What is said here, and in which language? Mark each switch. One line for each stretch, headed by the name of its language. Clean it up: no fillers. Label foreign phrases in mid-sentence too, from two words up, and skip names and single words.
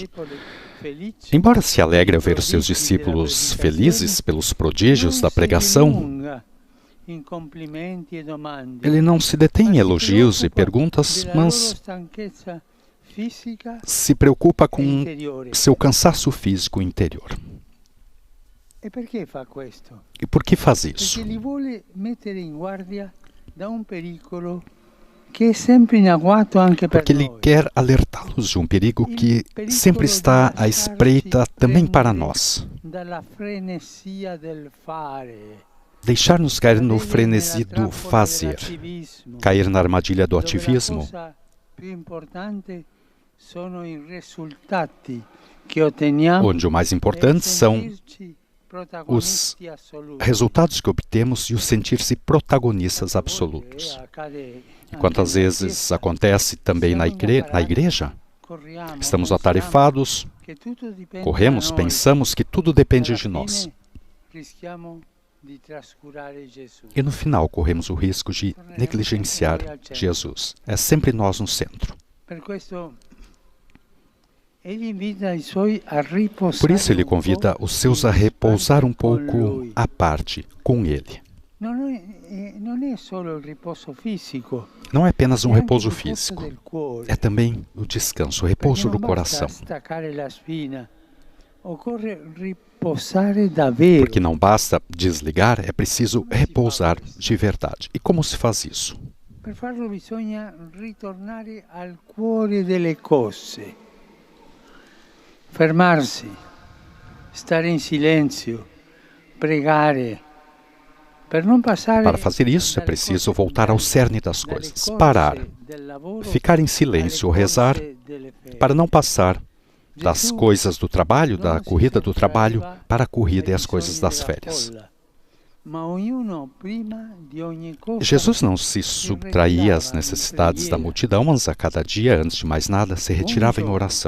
Portuguese: Embora se alegre ao ver os seus discípulos felizes pelos prodígios da pregação, ele não se detém em elogios e perguntas, mas se preocupa com seu cansaço físico interior. E por que faz isso?
Italian: che è sempre in agguato anche per
Portuguese: porque Ele
Italian: noi.
Portuguese: quer alertá-los de um perigo que sempre está à espreita também para nós.
Italian: Dalla frenesia del fare,
Portuguese: Deixar-nos cair no
Italian: cadere
Portuguese: frenesi
Italian: nella
Portuguese: do
Italian: trappola
Portuguese: fazer,
Italian: dell'attivismo,
Portuguese: cair na armadilha do
Italian: dove la
Portuguese: ativismo,
Italian: cosa più importante sono i risultati che otteniamo
Portuguese: onde o mais
Italian: e
Portuguese: importante são
Italian: sentirci protagonisti assoluti.
Portuguese: resultados que obtemos e o sentir-se protagonistas
Italian: Tante volte
Portuguese: absolutos.
Italian: accade
Portuguese: E
Italian: anche
Portuguese: quantas
Italian: nella
Portuguese: vezes
Italian: Chiesa,
Portuguese: acontece também na igreja,
Italian: corriamo,
Portuguese: estamos
Italian: pensiamo
Portuguese: atarefados,
Italian: che tutto dipende
Portuguese: corremos,
Italian: da noi.
Portuguese: pensamos que tudo depende
Italian: Alla
Portuguese: de nós.
Italian: fine rischiamo di trascurare Gesù.
Portuguese: E no final corremos o risco de negligenciar Jesus. É sempre nós no centro.
Italian: Per questo egli invita i suoi a riposare
Portuguese: Por isso ele
Italian: un
Portuguese: convida
Italian: po'
Portuguese: os seus a
Italian: in
Portuguese: repousar um
Italian: disparte con
Portuguese: pouco
Italian: lui.
Portuguese: à parte com Ele.
Italian: Non è solo il riposo fisico,
Portuguese: Não é apenas um
Italian: è anche il
Portuguese: repouso
Italian: riposo
Portuguese: físico,
Italian: del cuore.
Portuguese: é também o descanso, o
Italian: Perché
Portuguese: repouso do
Italian: non basta
Portuguese: coração.
Italian: staccare la spina, occorre riposare davvero.
Portuguese: Porque não basta desligar, é preciso repousar de verdade. E como se faz isso?
Italian: Per farlo bisogna ritornare al cuore delle cose, fermarsi, stare in silenzio, pregare, per non passare
Portuguese: Para fazer isso, é preciso voltar ao cerne das coisas, parar, ficar em silêncio ou rezar, para não passar das coisas do trabalho, da corrida do trabalho, para a corrida e as coisas das férias. Jesus não se subtraía às necessidades da multidão, mas a cada dia, antes de mais nada, se retirava em oração.